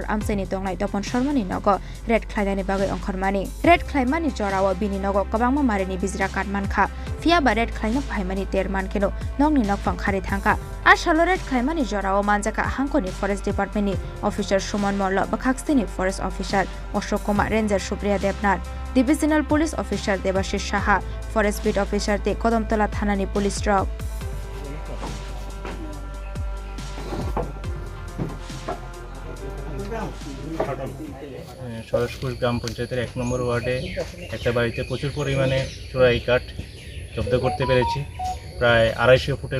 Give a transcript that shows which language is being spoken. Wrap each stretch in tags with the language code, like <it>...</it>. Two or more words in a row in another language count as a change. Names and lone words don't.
<trp>आमसाइनि दंनाय तपन शर्मानि नग रेड ख्लायनानि बागै अंखरमानि रेड ख्लायमानि जराव बिनि नग गोबांमा मारिनि बिजरा काटमानखा फियाबा रेड ख्लायनो फाइमानि 13 मानखेनो नंनि नगफां खारि थांका आरसाल रेड ख्लायमानि जराव मानजाका हांखनि</trp> <en>forest departmentni officer</en> <trp>सुमन मल्ल बखाक्सनि</trp> <en>forest officer</en> <trp>अशोक कुमार रेंजर सुप्रिया देवनाथ</trp> <en>divisional police officer</en> <trp>देवाशिष साहा</trp> <en>forest beat officer</en> <trp>ते कदमतला थानानि पुलिस ट्रक</trp> <bn>সরসপুর গ্রাম পঞ্চায়েতের 1 নম্বর ওয়ার্ডে একটা বাড়িতে প্রচুর পরিমাণে চোরাই কাঠ জব্দ করতে পেরেছি প্রায় 250 ফুটের</bn>